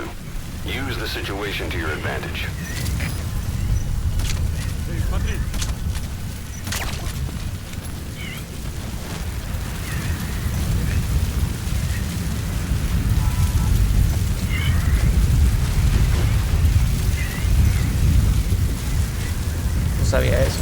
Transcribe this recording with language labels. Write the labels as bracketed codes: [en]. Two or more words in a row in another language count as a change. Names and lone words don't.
[en] Use the situation to your advantage. [ru] Эй, смотри! [es] No sabía eso.